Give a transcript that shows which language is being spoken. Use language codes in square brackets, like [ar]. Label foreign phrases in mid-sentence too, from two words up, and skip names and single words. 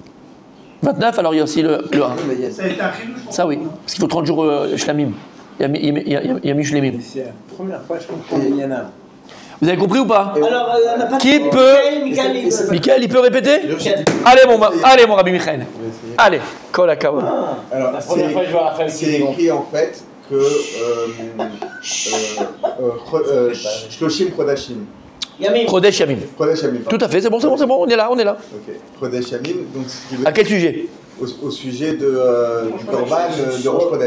[fr] 29, alors il y a aussi le 1. Ça a été un chidouche. Ça, oui. Parce qu'il faut 30 jours shlamim. Il y a mis shlamim. C'est la première fois que je comprends Minyan. Vous avez compris ou pas? Alors, on n'a pas. Qui peut? Michael, il peut répéter? Allez, mon Rabbi Michael. Allez, [he] כל הכבוד. [fr] Alors, La première fois que je vois Raphaël c'est écrit en fait que [he] שלושים חודשים. Yamim. חודש ימים. חודש ימים. [fr] Tout à fait, c'est bon, on est là. Ok. [he] חודש ימים. [fr] Donc, ce qui veut À quel sujet? au sujet du Korban de Rosh Chodesh.